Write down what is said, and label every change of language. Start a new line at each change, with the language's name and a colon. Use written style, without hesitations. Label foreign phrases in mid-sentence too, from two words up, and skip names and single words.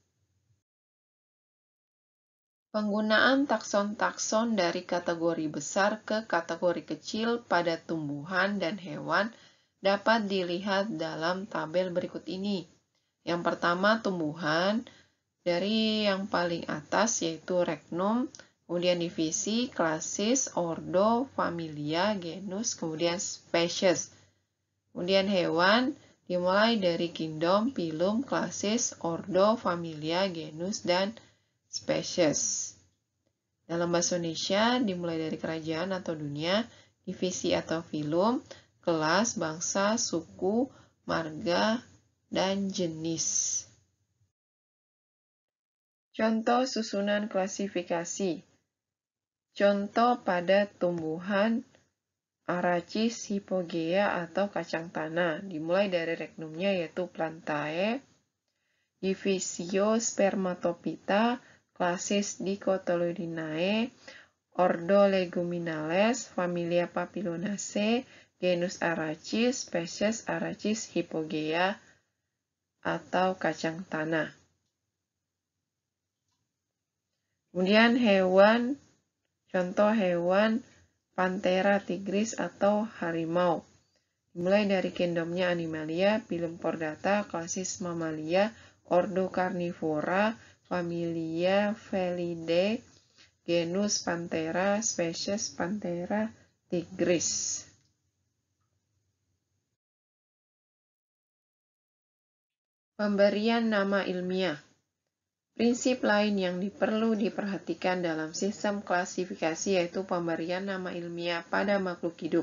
Indonesian: Penggunaan takson-takson dari kategori besar ke kategori kecil pada tumbuhan dan hewan dapat dilihat dalam tabel berikut ini. Yang pertama, tumbuhan dari yang paling atas yaitu regnum, kemudian divisi, klasis, ordo, familia, genus, kemudian species. Kemudian hewan dimulai dari kingdom, phylum, klasis, ordo, familia, genus, dan species. Dalam bahasa Indonesia dimulai dari kerajaan atau dunia, divisi atau phylum, kelas, bangsa, suku, marga, dan jenis. Contoh susunan klasifikasi. Contoh pada tumbuhan Arachis hypogea atau kacang tanah, dimulai dari regnumnya yaitu Plantae, Divisio Spermatophyta, klasis Dicotyledoninae, ordo Leguminales, familia Papilionaceae, genus Arachis, spesies Arachis hypogea atau kacang tanah. Kemudian hewan, contoh hewan Panthera tigris atau harimau. Dimulai dari gendomnya Animalia, phylum Chordata, klasis Mammalia, ordo Carnivora, familia Felidae, genus Panthera, spesies Panthera tigris. Pemberian nama ilmiah. Prinsip lain yang perlu diperhatikan dalam sistem klasifikasi yaitu pemberian nama ilmiah pada makhluk hidup.